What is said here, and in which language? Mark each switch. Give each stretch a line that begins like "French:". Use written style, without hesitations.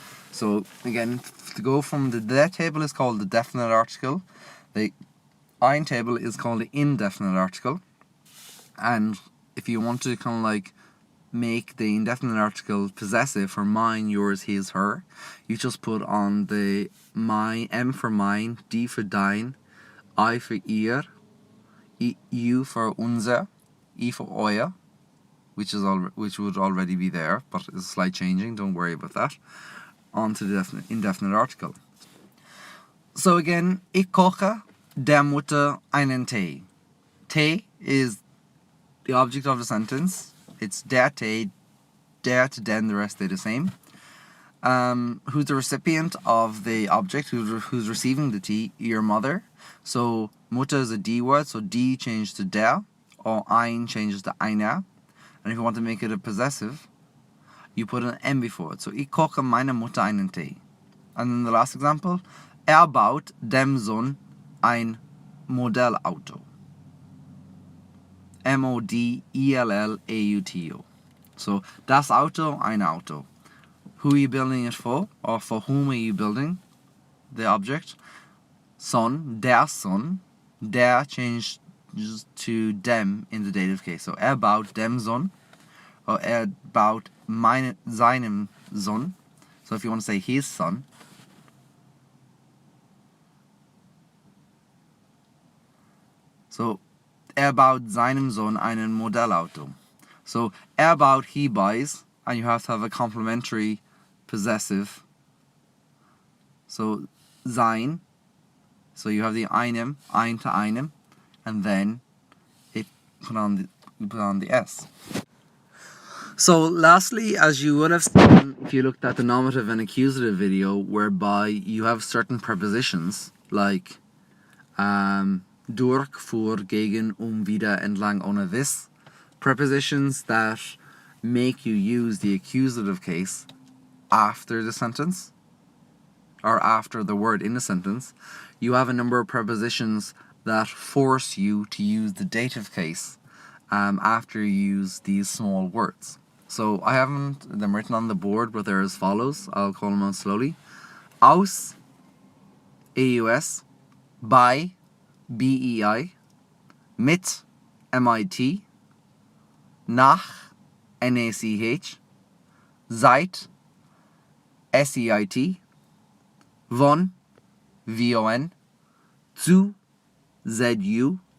English: So again, to go from the table is called the definite article, the ein table is called the indefinite article, and if you want to kind of like make the indefinite article possessive for mine, yours, his, her, you just put on the my, m for mine, d for dein, I for ihr, u for unser, e for euer, which would already be there, but it's a slight changing, don't worry about that, onto the indefinite article.
German: So again, ich koche der Mutter einen Tee.
English: Tee is the object of the sentence. It's der Tee, der to den, the rest stay the same. Who's the recipient of the object? Who's receiving the tea? Your mother. So Mutter is a D word, so D changes to der, or ein changes to einer. And if you want to make it a possessive, you put an M before it.
German: So ich koche meiner Mutter einen Tee.
English: And then the last example,
German: baut dem Sohn ein Modellauto. Modellauto. So das Auto, ein Auto.
English: Who are you building it for? Or for whom are you building the object? Son, der Sohn. Der changed to dem in the dative case.
German: So baut dem Sohn. Or baut seinem Sohn.
English: So if you want to say his son.
German: So baut seinem Sohn einen Modellauto.
English: So baut, he buys, and you have to have a complementary possessive. So sein. So you have the einem, ein to einem, and then you put on the s. So lastly, as you would have seen if you looked at the nominative and accusative video, whereby you have certain prepositions like durch, für, gegen, wieder, entlang, ohne, this, prepositions that make you use the accusative case after the sentence, or after the word in the sentence. You have a number of prepositions that force you to use the dative case after you use these small words. So I haven't them written on the board, but they're as follows. I'll call them out slowly.
German: Aus, AUS, bei, BEI, mit, MIT, nach, NACH, seit, SEIT, von, VON, zu, ZU,